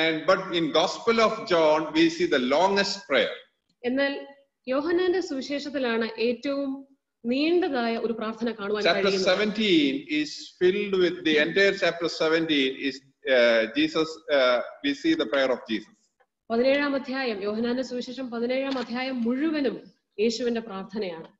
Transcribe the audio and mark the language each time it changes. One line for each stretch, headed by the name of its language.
English: But in Gospel of John we see the longest prayer.
Malayalam: എന്നാൽ യോഹന്നാന്റെ സുവിശേഷത്തിലാണ് ഏറ്റവും നീണ്ടതായ ഒരു പ്രാർത്ഥന കാണുവാൻ കഴിയുന്നത്.
English: Chapter 17 is filled with the entire chapter 17 is Jesus. We see the prayer of Jesus.
Malayalam: 17-ാം അധ്യായം യോഹന്നാന്റെ സുവിശേഷം 17-ാം അധ്യായം മുഴുവനും യേശുവിന്റെ പ്രാർത്ഥനയാണ്.